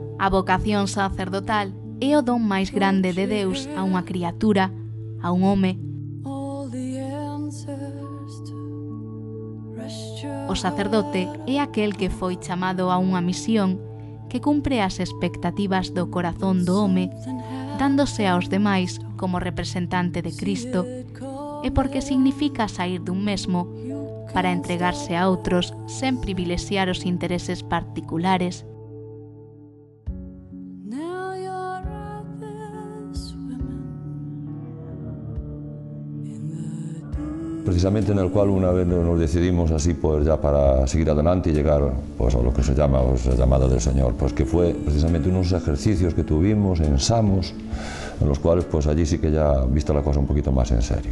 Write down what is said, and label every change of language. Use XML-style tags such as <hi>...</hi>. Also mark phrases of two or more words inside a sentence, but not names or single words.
<gl>vocación sacerdotal é o don máis grande de Deus a unha criatura, a un home. O sacerdote é aquel que foi chamado a unha misión que cumpre as expectativas do corazón do home, dándose aos demais como representante de Cristo, e porque significa saír dun mesmo para entregarse a outros sen privilexiar os intereses particulares.</gl> <es>Precisamente en el cual una vez nos decidimos así pues ya para seguir adelante y llegar pues a lo que se llama pues, la llamada del Señor, pues que fue precisamente unos ejercicios que tuvimos en Samos, en los cuales pues allí sí que ya vista la cosa un poquito más en serio.</es>